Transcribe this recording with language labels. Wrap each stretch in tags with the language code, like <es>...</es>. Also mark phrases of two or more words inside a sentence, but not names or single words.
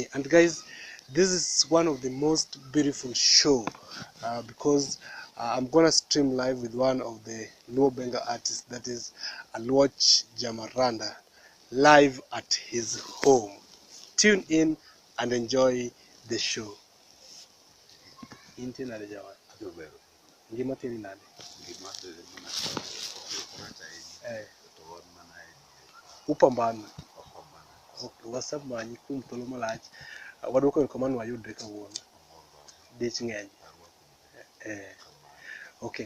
<en>And guys, this is one of the most beautiful show because I'm gonna stream live with one of the Luo Benga artists, that is Aluoch Jamaranda, live at his home. Tune in and enjoy the show.</en> <luo>Inti nade jawan? Ngima tini nade? Upambano. Wasab manyi kum tolo malach. Waduoko erokamano wayudre kawuono. Dich ng'eny. Okay.</luo>